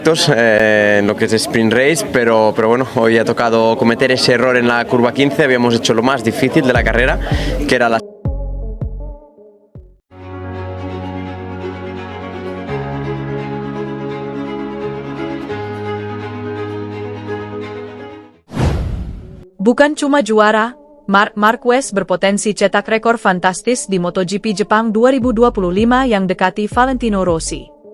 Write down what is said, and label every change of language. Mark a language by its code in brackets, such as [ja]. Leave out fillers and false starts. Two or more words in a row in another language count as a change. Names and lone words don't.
[es] En lo que es sprint race, pero bueno, hoy ha tocado cometer ese error en la curva 15, habíamos hecho lo más difícil de la carrera, que era la... [id] Bukan cuma juara, Marc Marquez berpotensi cetak rekor fantastis di MotoGP Jepang 2025 yang dekati Valentino Rossi.